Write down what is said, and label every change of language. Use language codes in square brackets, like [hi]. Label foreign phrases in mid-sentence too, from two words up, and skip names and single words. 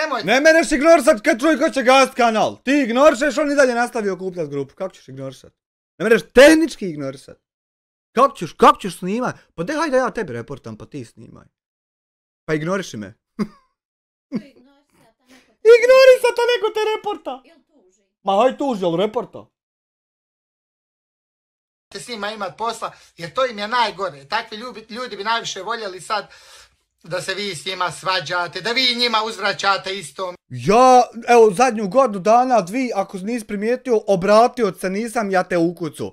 [bs] Ne meneš ignorisati kad čuj ko će gast kanal. Ti ignorišeš, on i dalje nastavi okupljati grupu. Kako ćeš ignorisati? Ne meneš tehnički ignorisati. Kako ćeš snimat? Pa hajde ja tebi reportam, pa ti snimaj. Pa ignoriši me. Ignorisat, a neko te reporta. Ma haj tuži, jel reporta? S njima imat posla, jer to im je najgore. Takvi ljudi bi najviše voljeli sad da se vi s njima svađate, da vi njima uzvraćate isto. Ja, evo, zadnju godinu dana, 2, ako nisi primijetio, obratio se nisam, ja te ukucu.